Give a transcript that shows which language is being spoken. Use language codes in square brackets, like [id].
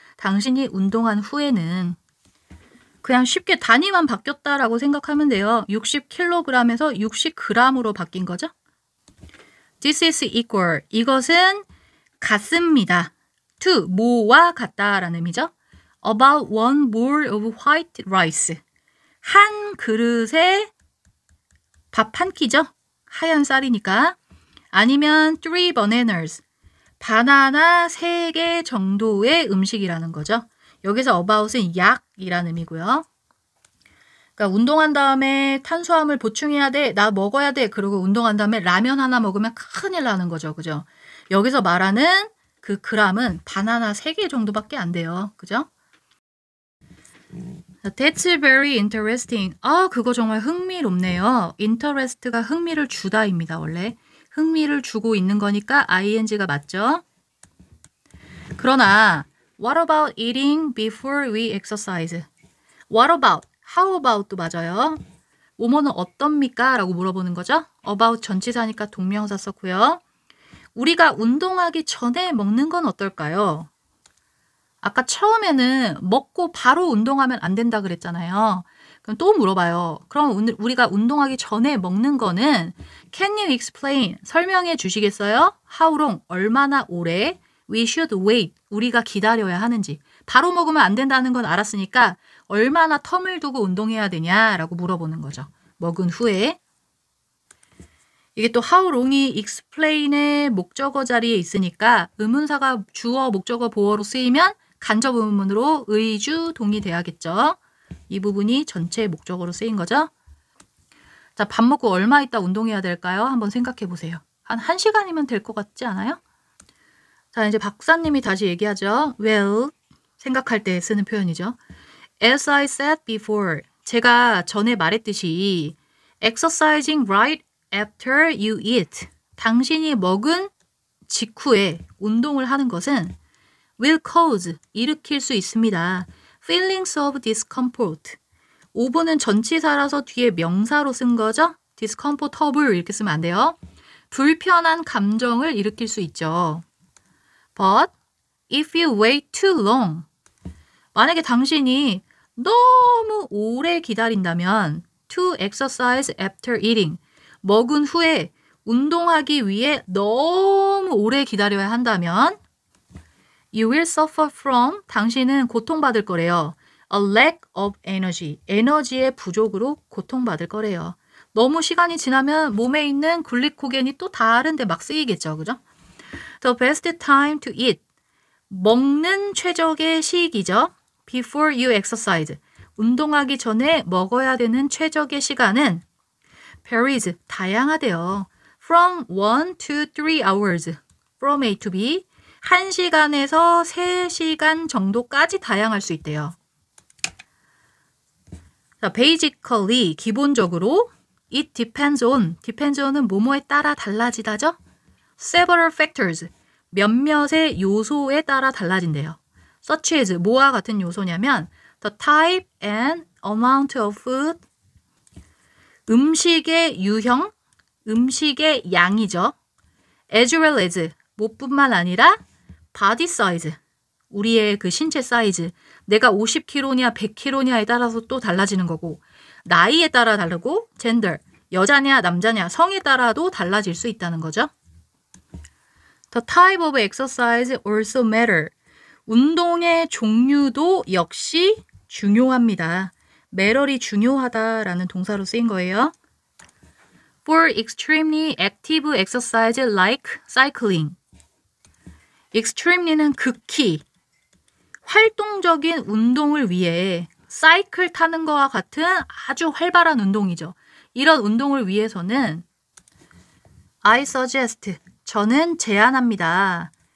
[ko] 당신이 운동한 후에는 그냥 쉽게 단위만 바뀌었다라고 생각하면 돼요. 60kg에서 60g으로 바뀐 거죠. [en] This is equal. [ko] 이것은 같습니다. to, 뭐와 같다라는 의미죠. [en] About 1 bowl of white rice. [ko] 한 그릇에 밥 한 끼죠. 하얀 쌀이니까. 아니면 [en] 3 bananas. [ko] 바나나 3개 정도의 음식이라는 거죠. 여기서 about은 약이라는 의미고요. 그러니까 운동한 다음에 탄수화물 보충해야 돼. 나 먹어야 돼. 그리고 운동한 다음에 라면 하나 먹으면 큰일 나는 거죠. 그죠? 여기서 말하는 그 그램은 바나나 3개 정도밖에 안 돼요. 그죠? [en] That's very interesting. [ko] 그거 정말 흥미롭네요. interest가 흥미를 주다입니다. 원래. 흥미를 주고 있는 거니까 ing가 맞죠? [en] 그러나 what about eating before we exercise? What about? [ko] How about도 맞아요. 뭐뭐는 어떻습니까? 라고 물어보는 거죠. about 전치사니까 동명사 썼고요. 우리가 운동하기 전에 먹는 건 어떨까요? 아까 처음에는 먹고 바로 운동하면 안 된다 그랬잖아요. 그럼 또 물어봐요. 그럼 우리가 운동하기 전에 먹는 거는 [en] Can you explain? [ko] 설명해 주시겠어요? [en] How long? [ko] 얼마나 오래? [en] We should wait. [ko] 우리가 기다려야 하는지. 바로 먹으면 안 된다는 건 알았으니까 얼마나 텀을 두고 운동해야 되냐라고 물어보는 거죠. 먹은 후에. 이게 또 how long이 explain의 목적어 자리에 있으니까 의문사가 주어, 목적어, 보어로 쓰이면 간접 의문문으로 의주, 동이 돼야겠죠. 이 부분이 전체 목적어로 쓰인 거죠. 자, 밥 먹고 얼마 있다 운동해야 될까요? 한번 생각해 보세요. 한 1시간이면 될 것 같지 않아요? 자, 이제 박사님이 다시 얘기하죠. Well, 생각할 때 쓰는 표현이죠. [en] As I said before, [ko] 제가 전에 말했듯이 [en] exercising right after you eat. [ko] 당신이 먹은 직후에 운동을 하는 것은 [en] will cause, [ko] 일으킬 수 있습니다. [en] feelings of discomfort. [ko] 오브는 전치사라서 뒤에 명사로 쓴 거죠. discomfortable 이렇게 쓰면 안 돼요. 불편한 감정을 일으킬 수 있죠. [en] But if you wait too long, [ko] 만약에 당신이 너무 오래 기다린다면 [en] to exercise after eating, [ko] 먹은 후에 운동하기 위해 너무 오래 기다려야 한다면 [en] you will suffer from, [ko] 당신은 고통받을 거래요. [en] a lack of energy, [ko] 에너지의 부족으로 고통받을 거래요. 너무 시간이 지나면 몸에 있는 글리코겐이 또 다른 데 막 쓰이겠죠. 그죠? [en] The best time to eat, [ko] 먹는 최적의 시기죠. [en] Before you exercise, [ko] 운동하기 전에 먹어야 되는 최적의 시간은 [en] varies, [ko] 다양하대요. [en] From 1 to 3 hours, from A to B, [ko] 1시간에서 3시간 정도까지 다양할 수 있대요. 자, basically, 기본적으로 it depends on은 뭐뭐에 따라 달라지다죠? [en] several factors, [ko] 몇몇의 요소에 따라 달라진대요. [en] such as, [ko] 뭐와 같은 요소냐면 [en] the type and amount of food, [ko] 음식의 유형, 음식의 양이죠. [en] as well as, [ko] 뭐뿐만 아니라 body size, 우리의 그 신체 사이즈, 내가 50kg냐 100kg냐에 따라서 또 달라지는 거고, 나이에 따라 다르고, gender, 여자냐 남자냐 성에 따라도 달라질 수 있다는 거죠. [en] The type of exercise also matter. [ko] 운동의 종류도 역시 중요합니다. matter이 중요하다라는 동사로 쓰인 거예요. [en] For extremely active exercise like cycling. [ko] extremely는 극히 활동적인 운동을 위해 사이클 타는 거와 같은 아주 활발한 운동이죠. 이런 운동을 위해서는 [en] I suggest, [ko] 저는 제안합니다.